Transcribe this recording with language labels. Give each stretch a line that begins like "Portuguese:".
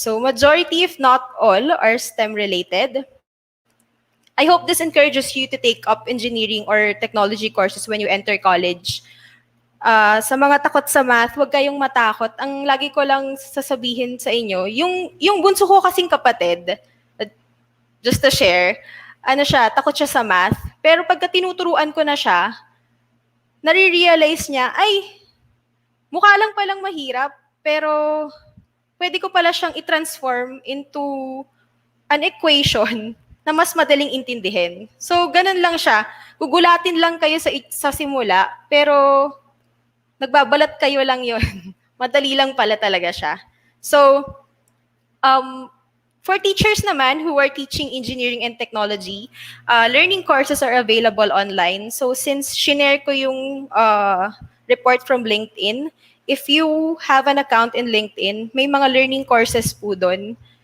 English: So majority, if not all, are STEM related. I hope this encourages you to take up engineering or technology courses when you enter college.
Filipino: Sa mga takot sa math, huwag kayong matakot. Ang lagi ko lang sasabihin sa inyo, yung bunso ko kasing kapatid,
English: just to share,
Filipino: takot siya sa math. Pero pagka tinuturuan ko na siya, nare-realize niya, ay, mukha lang palang mahirap, pero pwede ko pala siyang i-transform
English: into an equation
Filipino: na mas madaling intindihin. So, ganun lang siya. Gugulatin lang kayo sa simula, pero nagbabalat kayo lang yun. Madali lang pala talaga siya.
English: So, for teachers naman who are teaching engineering and technology, learning courses are available online. So, since
Filipino: shinare ko yung
English: report from LinkedIn, if you have an account in LinkedIn,
Filipino: may mga
English: learning courses po doon.